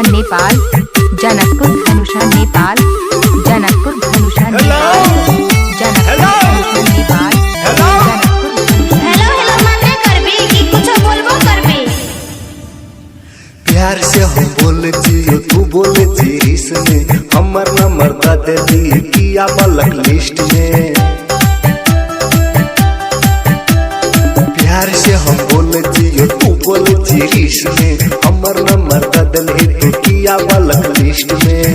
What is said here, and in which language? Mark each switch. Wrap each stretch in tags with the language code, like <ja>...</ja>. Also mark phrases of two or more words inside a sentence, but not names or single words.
<mai>नेपाल, जनकपुर धनुषा नेपाल, जनकपुर धनुषा नेपाल, जनकपुर धनुषा नेपाल, हेलो हेलो मन्ने करबी कि कुछो बोलबो करबी। प्यार से हम बोले जियो तू बोले जिरिस में, हमर नंबर दा देली किया</mai> <en>black list</en> <mai>में। प्यार से हम बोले जियो तू बोले जिरिस में, हमर नंबर दा देली तू किया</mai> <en>black list</en> <mai>में।</mai>